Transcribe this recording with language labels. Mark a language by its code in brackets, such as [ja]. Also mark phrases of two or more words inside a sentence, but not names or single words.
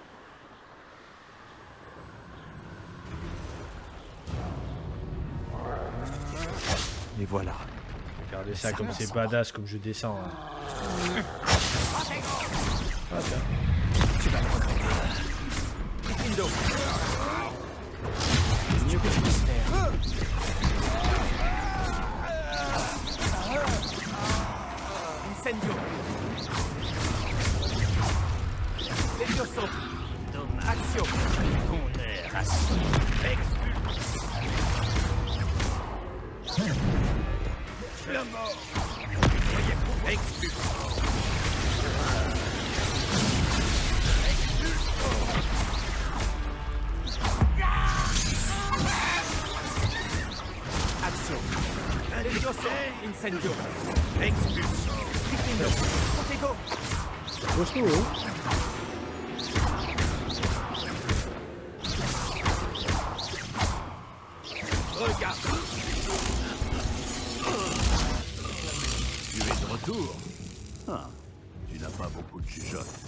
[fr] Et voilà. Regardez ça comme c'est badass, comme je descends. Hein. Ah, tiens. Tu vas le regretter. Gryffindor. Mieux que tu puisses faire. Incendio. Levioso. Accio. Ton air assis. La mort. Expulse. Accio. Levioso. Incendio. Expulse. Gryffindor. Protego. Costaud, hein. Regarde. Tu es de retour. Ah, tu n'as pas beaucoup de chuchotes.